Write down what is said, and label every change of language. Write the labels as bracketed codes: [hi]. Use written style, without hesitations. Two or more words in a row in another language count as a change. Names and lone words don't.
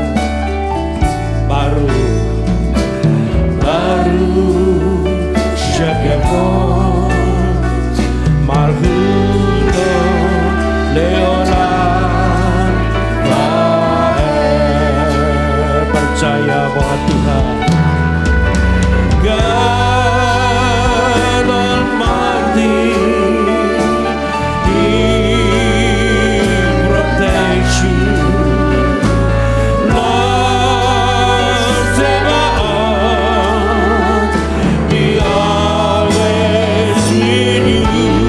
[he] ברוך שם כבוד מלכותו לעולם ועד. [id] Percaya bahwa Tuhan [en] God Almighty, He protects you. Lord Sabaoth, He always with you.